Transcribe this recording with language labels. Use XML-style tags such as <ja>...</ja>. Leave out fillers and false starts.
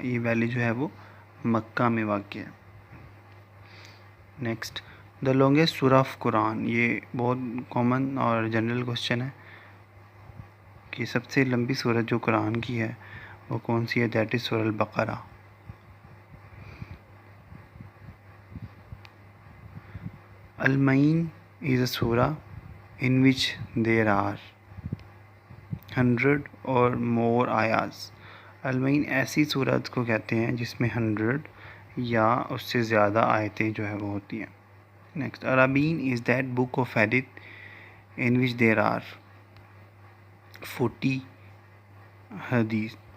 <ur>یہ ویلی جو ہے وہ مکہ میں واقع ہے.</ur> <en>Next the longest surah of Quran.</en> <ur>یہ بہت کامن اور جنرل کوشچن ہے کہ سب سے لمبی سورت جو قرآن کی ہے وہ کون سی ہے؟</ur> <en>That is surah Al Baqarah. Al Mi'un is a surah in which there are 100 or more ayahs.</en> <ur>المعین ایسی صورت کو کہتے ہیں جس میں 100 یا اس سے زیادہ آیتیں جو ہے وہ ہوتی ہیں.</ur> <en>Next Arbaeen is that book of hadith in which there are 40 hadith.</en>